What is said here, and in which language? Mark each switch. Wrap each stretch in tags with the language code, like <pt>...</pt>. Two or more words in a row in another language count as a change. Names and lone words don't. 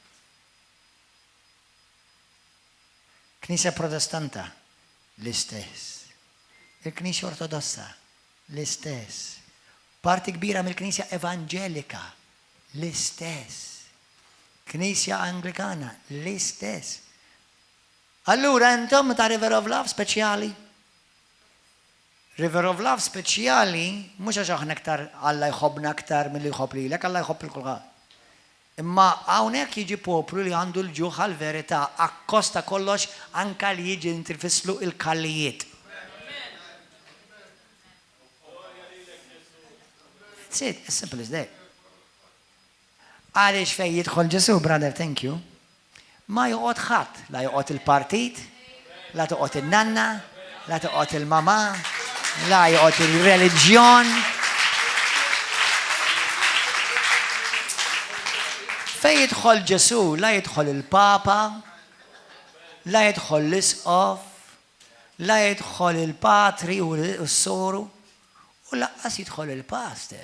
<mt>Knisja Protestanta l-istess. Il-Knisja Ortodossa l-istess. Parti kbira mill-Knisja Evanġelika l-istess. Knisja Anglikana l-istess. Allura intom ta' River of Love speċjali. River of Love speċjali mhux għax aħna aktar Alla jħobbna aktar milli jħobb lilek, Alla jħobb il-kulħadd. Imma hawnhekk jiġi poplu li għandu l-ġuħ għall-verità akkosta kollox anke li jiġi intrifislu il-kallijiet.</mt> <en>That's it, as simple as that.</en> <mt>Għaliex fejn jidħol Ġesu,</mt> <en>brother, thank you.</en> <mt>Ma joqgħod ħadd, la joqgħod il-partit, la toqgħod in-nanna, la toqgħod il-mama, la joqgħod il-reliġjon. Fejn jidħol Ġesu, la jidħol il-Papa, la jidħol l-Isqof, la jidħol il-Patri u s-Soru, u laqqas jidħol il-Pastor.</mt>